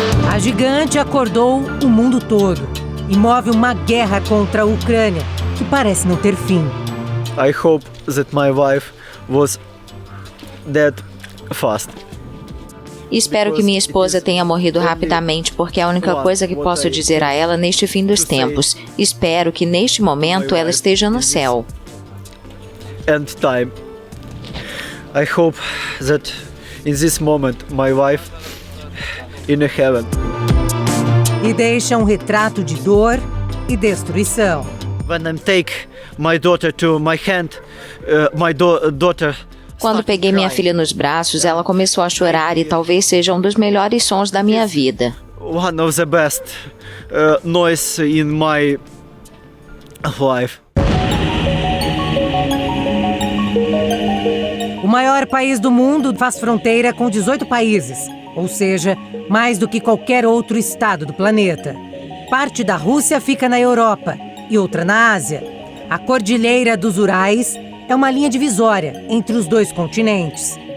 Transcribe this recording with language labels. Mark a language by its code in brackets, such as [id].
[pt] A gigante acordou o mundo todo e move uma guerra contra a Ucrânia que parece não ter fim. [en] I hope that my wife was dead fast. [pt] Espero que minha esposa tenha morrido rapidamente, porque é a única coisa que posso dizer a ela neste fim dos tempos. Espero que neste momento ela esteja no céu. [en] End time. I hope that in this moment my wife in heaven. [pt] E deixa um retrato de dor e destruição. [en] When I take my daughter to my hand, daughter. [pt] Quando peguei minha filha nos braços, ela começou a chorar e talvez seja um dos melhores sons da minha vida. [en] One of the best noise in my life. [pt] O maior país do mundo faz fronteira com 18 países, ou seja, mais do que qualquer outro estado do planeta. Parte da Rússia fica na Europa e outra na Ásia. A Cordilheira dos Urais é uma linha divisória entre os dois continentes.